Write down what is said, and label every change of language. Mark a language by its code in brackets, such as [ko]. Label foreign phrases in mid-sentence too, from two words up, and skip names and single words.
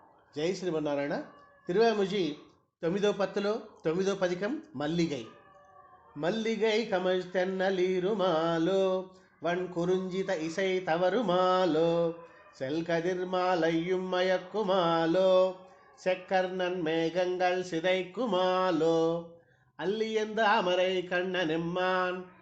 [te] జై శ్రీమన్నారాయణ. తిరువాముజి 9వ పత్తులో 9వ పదికం మల్లిగై. [ta] மல்லிகை கமழ் தென்னலீருமாலோ வன் குறிஞ்சித இசை தவறுமாலோ செல்கதிர் மாலையும் மயக்குமாலோ செக்கர்ணன் மேகங்கள் சிதைக்குமாலோ அல்லியந்த அமரை கண்ணனெம்மான்